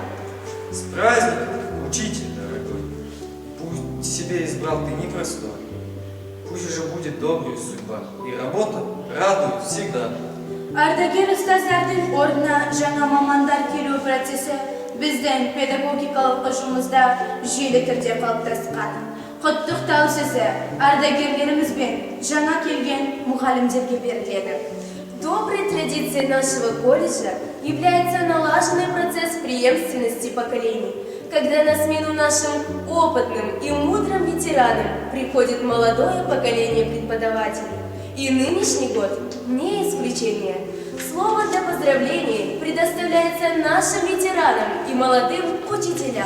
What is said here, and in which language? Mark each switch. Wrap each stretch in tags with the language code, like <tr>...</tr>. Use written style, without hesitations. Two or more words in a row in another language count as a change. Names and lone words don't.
<ru>С праздником, учитель дорогой, пусть себе избрал ты непростой, пусть уже будет добрая судьба, и работа радует всегда.</ru> <kk>Ардагер ұстаздардың орнына жаңа мамандар келу процесі біздің педагогикалық ұжымымызда жүйелі түрде қалыптасқан. Құттықтау сөзі ардагерлерімізбен жаңа келген мұғалімдерге беріледі.</kk> <ru>Доброй традицией нашего колледжа является налаженный процесс преемственности поколений, когда на смену нашим опытным и мудрым ветеранам приходит молодое поколение преподавателей. И нынешний год не исключение. Слово для поздравлений предоставляется нашим ветеранам и молодым учителям.</ru>